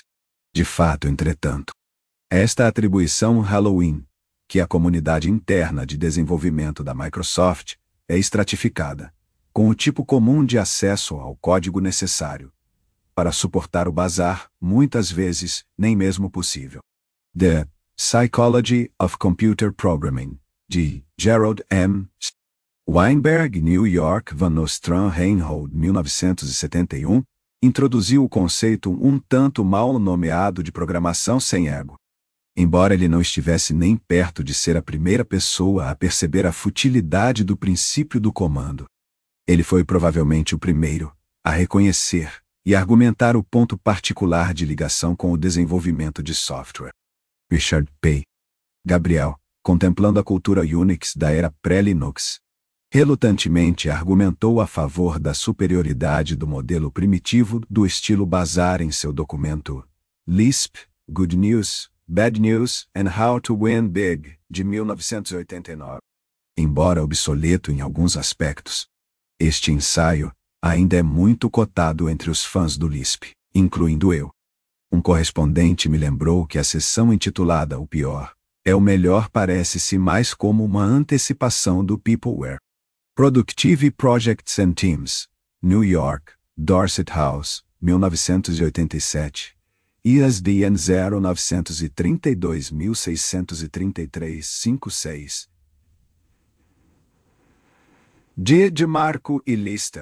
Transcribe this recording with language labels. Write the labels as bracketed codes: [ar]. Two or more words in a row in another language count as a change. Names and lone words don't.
[pt] De fato, entretanto, esta atribuição Halloween, que a comunidade interna de desenvolvimento da Microsoft é estratificada, com o tipo comum de acesso ao código necessário. Para suportar o bazar, muitas vezes, nem mesmo possível. The Psychology of Computer Programming, de Gerald M. Weinberg, New York, Van Nostrand, Reinhold, 1971, introduziu o conceito um tanto mal nomeado de programação sem ego. Embora ele não estivesse nem perto de ser a primeira pessoa a perceber a futilidade do princípio do comando, ele foi provavelmente o primeiro a reconhecer e argumentar o ponto particular de ligação com o desenvolvimento de software. Richard P. Gabriel, contemplando a cultura Unix da era pré-Linux, relutantemente argumentou a favor da superioridade do modelo primitivo do estilo Bazaar em seu documento Lisp, Good News, Bad News and How to Win Big, de 1989. Embora obsoleto em alguns aspectos, este ensaio ainda é muito cotado entre os fãs do Lisp, incluindo eu. Um correspondente me lembrou que a seção intitulada O Pior é o melhor parece-se mais como uma antecipação do Peopleware. Productive Projects and Teams, New York, Dorset House, 1987, ISBN 0932.633-56. De Marco e Lister.